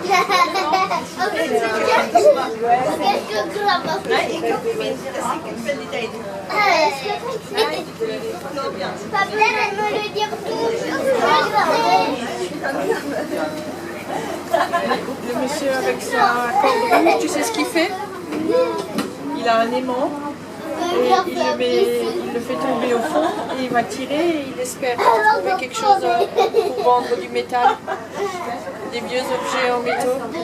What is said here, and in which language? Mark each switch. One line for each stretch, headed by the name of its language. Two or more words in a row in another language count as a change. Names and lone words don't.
Swedish: Nej, inte upp i min. Det är säkert väldigt dejligt.
French: Papa, elle me le dire toujours. Le monsieur avec sa corde rouge, tu sais ce qu'il fait? Il a un aimant et il le fait tomber au fond et il va tirer et il espère trouver quelque chose pour vendre du métal, des vieux objets en métaux.